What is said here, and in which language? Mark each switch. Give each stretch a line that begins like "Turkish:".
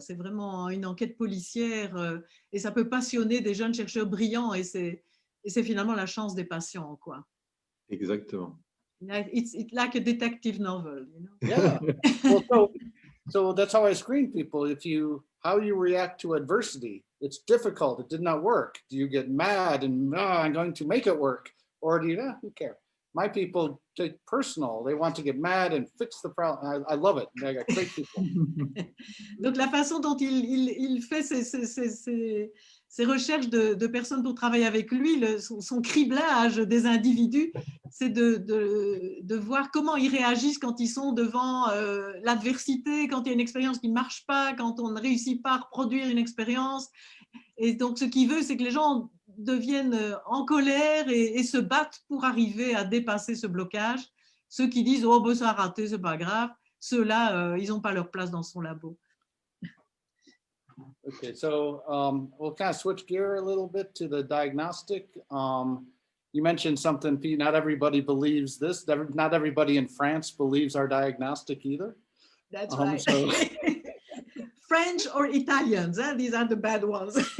French: C'est vraiment une enquête policière et ça peut passionner des jeunes chercheurs brillants et c'est finalement la chance des patients, quoi. Exactement.
English: It's like a detective novel, Yeah. Well, so that's how I screen people. How you react to adversity. It's difficult. It did not work. Do you get mad and I'm going to make it work? Or do you, who cares? my people take personal. They want to get mad and fix the problem. I love it. I got great people.
French: Donc, la façon dont il fait ses recherches de personnes pour travailler avec lui, son criblage des individus, c'est de voir comment ils réagissent quand ils sont devant l'adversité, quand il y a une expérience qui ne marche pas, quand on ne réussit pas à reproduire une expérience. Et donc, ce qu'il veut, c'est que les gens deviennent en colère et se battent pour arriver à dépasser ce blocage. Ceux qui disent « Oh, ben, ça a raté, c'est pas grave », ceux-là, ils n'ont pas leur place dans son labo.
English: Okay, so we'll kind of switch gear a little bit to the diagnostic. You mentioned something, Pete, not everybody believes this. Not everybody in France believes our diagnostic either. That's right. So... French or Italians, these are the bad ones.